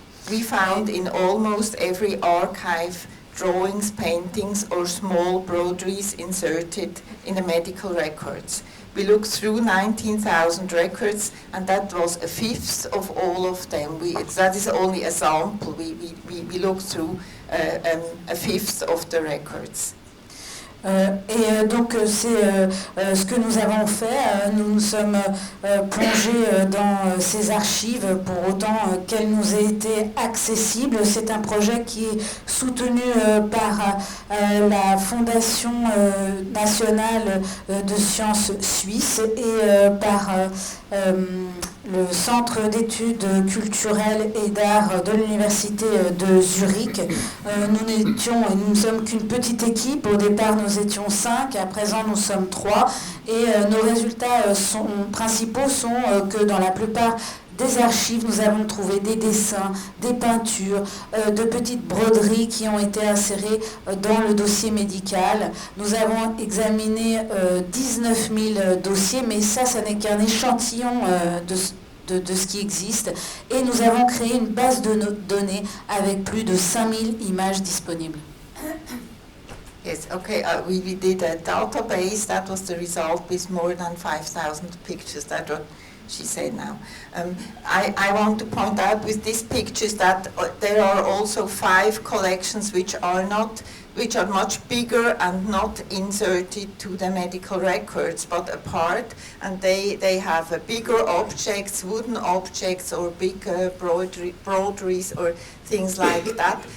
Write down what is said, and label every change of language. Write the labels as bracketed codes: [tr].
[en] We found in almost every archive drawings, paintings, or small broderies inserted in the medical records. We looked through 19,000 records, and that was a fifth of all of them. That is only a sample. We looked through a fifth of the records. [fr] Donc c'est ce que nous avons fait. Nous nous sommes plongés dans ces archives pour autant qu'elles nous aient été accessibles. C'est un projet qui est soutenu par la Fondation nationale de sciences suisse et par le Centre d'études culturelles et d'art de l'Université de Zurich. Nous ne sommes qu'une petite équipe. Au départ, nous étions 5. À présent, nous sommes 3. Et nos résultats principaux sont que dans la plupart des archives, nous avons trouvé des dessins, des peintures, de petites broderies qui ont été insérées dans le dossier médical. Nous avons examiné 19 000 dossiers, mais ça n'est qu'un échantillon de ce qui existe. Et nous avons créé une base de données avec plus de 5000 images disponibles. [en] Yes, okay, we did a database. That was the result with more than 5,000 pictures. That's what she said now. I want to point out with these pictures that there are also 5 collections which are much bigger and not inserted to the medical records, but apart, and they have bigger objects, wooden objects, or big broderies or things like that.